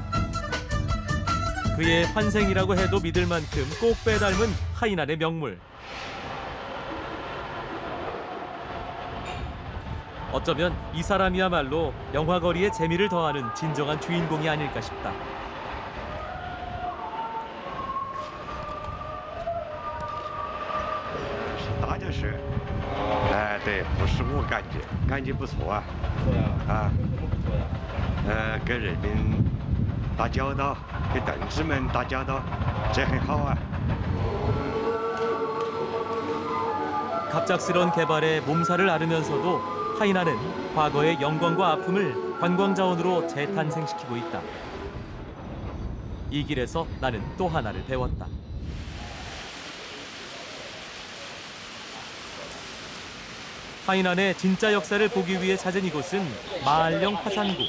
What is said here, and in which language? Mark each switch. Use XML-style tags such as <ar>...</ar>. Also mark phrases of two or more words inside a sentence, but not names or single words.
<ko>그의 환생이라고 해도 믿을 만큼 꼭 빼닮은 하이난의 명물. 어쩌면 이 사람이야말로 영화거리의 재미를 더하는 진정한 주인공이 아닐까 싶다.</ko> <zh>大就是，哎，对，不是我感觉不错啊，跟人民打交道，跟同志们打交道，这很好啊。</zh> <ko>갑작스런 개발에 몸살을 앓으면서도 하이난은 과거의 영광과 아픔을 관광자원으로 재탄생시키고 있다. 이 길에서 나는 또 하나를 배웠다. 하이난의 진짜 역사를 보기 위해 찾은 이곳은 마알령 화산구.</ko>